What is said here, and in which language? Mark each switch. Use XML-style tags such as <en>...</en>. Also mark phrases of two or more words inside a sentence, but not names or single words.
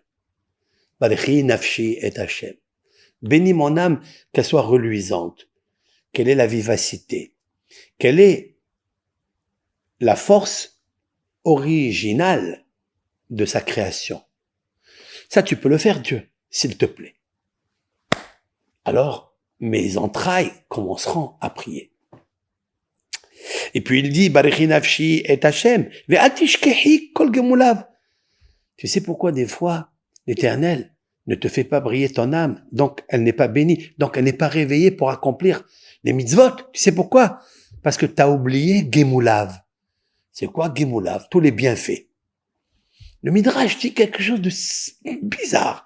<he>ברכי נפשי את ה.</he> <fr>Bénis mon âme, qu'elle soit reluisante, qu'elle ait la vivacité, qu'elle ait la force originale de sa création. Ça, tu peux le faire, Dieu, s'il te plaît. Alors, mes entrailles commenceront à prier. Et puis il dit,</fr> <he>ברכי נפשי את ה', ואל תשכחי כל גמוליו.</he> <fr>Tu sais pourquoi des fois, l'Éternel ne te fait pas briller ton âme, donc elle n'est pas bénie, donc elle n'est pas réveillée pour accomplir les mitzvot. Tu sais pourquoi? Parce que tu as oublié gemulav. C'est quoi Gemulav? Tous les bienfaits. Le Midrash dit quelque chose de bizarre.</fr>